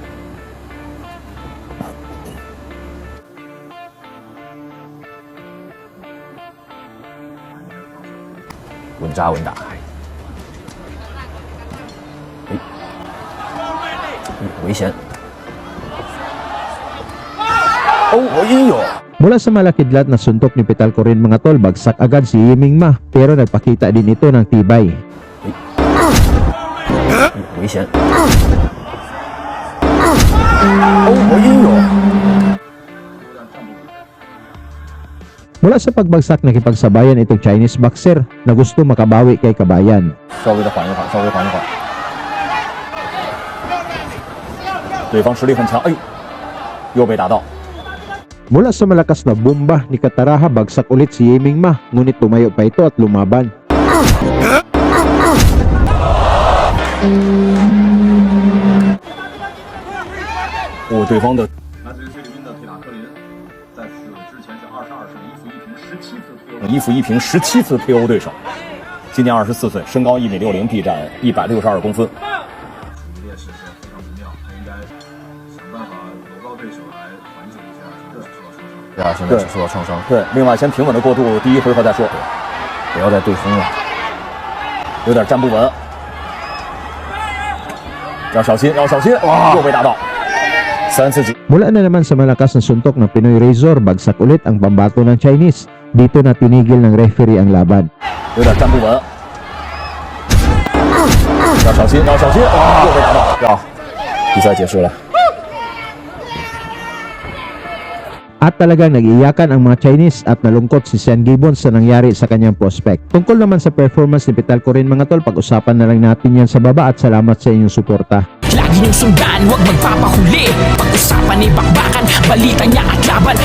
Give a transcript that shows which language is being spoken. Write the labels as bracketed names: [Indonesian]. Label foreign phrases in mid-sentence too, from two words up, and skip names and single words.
[Chinese] 稳扎稳打，危险！哦，哎呦！ [Filipino] Mula sa malakidlat na suntok ni Pitalcorin mga tol, bagsak agad si Yiming Ma pero nagpakita din ito ng tibay. [Chinese] 危险！哦，哎呦！ [Filipino] Mula sa pagbagsak, nakipagsabayan itong [English] Chinese boxer [Filipino] na gusto makabawi kay kabayan. [Chinese] 稍微的缓一缓，稍微缓一缓。对方实力很强，哎，又被打到。 [Filipino] Mula sa malakas na bomba ni Kataraha, bagsak ulit si Yiming Ma, ngunit tumayo pa ito at lumaban. [Chinese] Oh, 对方的。一负一平17次 KO 对手，今年24岁，身高1.60米，臂展162公分。处于劣势是非常不妙，他应该想办法搂到对手来缓解一下，这是受到创伤。对啊，现在只受到创伤，对，另外先平稳的过渡第一回合再说，不要再对轰了，有点站不稳，要小心，要小心！哇，又被打到，3次击。 [Filipino] Mula na naman sa malakas na suntok ng Pinoy Razor, bagsak ulit ang pambato ng Chinese. Dito na tinigil ng referee ang laban. [Chinese] 有点站不稳，要小心，要小心！哇，又被打到，比赛结束了。 [Filipino] At talagang nag-iiyakan ang mga Chinese at nalungkot si Sean Gibbons sa nangyari sa kanyang prospect. Tungkol naman sa performance ni Petalcorin mga tol, pag-usapan na lang natin yan sa baba at salamat sa inyong suporta. Lagi niyong sundan, huwag magpapahuli. Pag-usapan ni bakbakan, balita niya at laban.